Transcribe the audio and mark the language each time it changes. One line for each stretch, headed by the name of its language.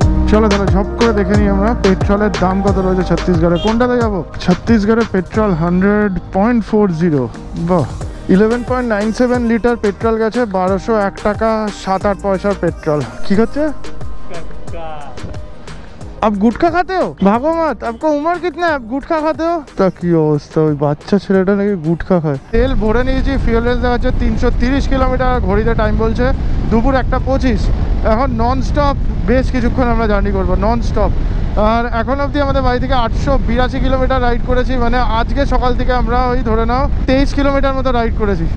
Bangla: চলো তাহলে ঝপ করে দেখে নিই আমরা পেট্রোলের দাম কত রয়েছে ছত্তিশগড়ে। কোনটাতে যাবো? ছত্তিশগড়ে পেট্রোল 100.40, বাহ। 11.97 লিটার পেট্রোল গেছে, 1201 টাকা 7-8 পয়সার পেट्रोल। কি হচ্ছে?
Hindi: आप गुटखा खाते हो? भागो मत, आपको उम्र कितना है, आप गुटखा खाते हो?
Bangla: তা কি অবস্থা, ওই বাচ্চা ছেলেটা নাকি গুটখা খায়। তেল ভরে নিয়েছি, ফিউল রেঞ্জ দেখাচ্ছে 330 কিলোমিটার, ঘড়িতে টাইম বলছে দুপুর 1:25। এখন নন স্টপ বেশ কিছুক্ষণ আমরা জার্নি করবো, নন স্টপ। আর এখন অবধি আমাদের বাড়ি থেকে 882 কিলোমিটার রাইড করেছি, মানে আজকে সকাল থেকে আমরা ওই ধরে নাও 23 কিলোমিটার মতো রাইড করেছি।